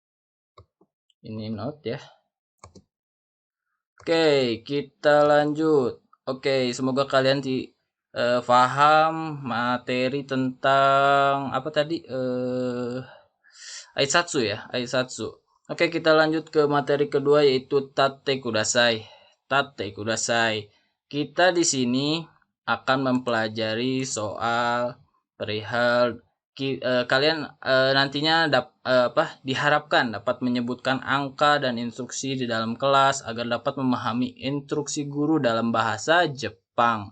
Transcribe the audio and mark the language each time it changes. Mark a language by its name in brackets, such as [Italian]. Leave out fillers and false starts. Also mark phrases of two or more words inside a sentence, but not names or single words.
[Indonesian] Ini note ya. Oke, kita lanjut. Oke, semoga kalian paham materi tentang apa tadi? Aitsatsu ya, Aitsatsu. Oke, kita lanjut ke materi kedua yaitu [Japanese] 立ってください. 立ってください. [Indonesian] Kita di sini akan mempelajari soal perihal kalian nantinya diharapkan dapat menyebutkan angka dan instruksi di dalam kelas agar dapat memahami instruksi guru dalam bahasa Jepang.